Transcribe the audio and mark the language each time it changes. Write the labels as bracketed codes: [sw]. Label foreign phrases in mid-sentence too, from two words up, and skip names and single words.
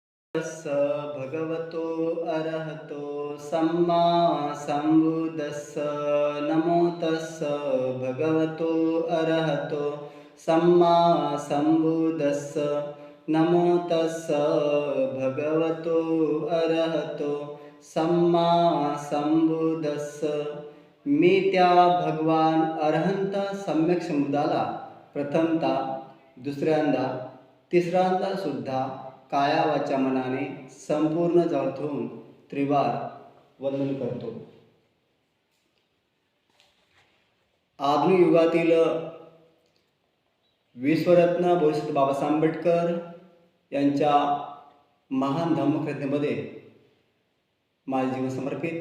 [pi] तस्स भगवतो अरहतो सम्मा सम्बुद्धस्स नमो तस्स भगवतो अरहतो सम्मा सम्बुद्धस्स नमो तस्स भगवतो अरहतो सम्मा सम्बुद्धस्स. [mr] मी त्या भगवान अरहंत सम्यक समुदाला प्रथमता, दुसऱ्यांदा, तिसऱ्यांदा सुद्धा काया वाचा मनाने संपूर्ण जळथून त्रिवार वंदन करतो. आधुनिक युगातील विश्वरत्न बोधिसत्व बाबासाहेब आंबेडकर यांच्या महान धम्मकथेमध्ये माझे जीवन समर्पित.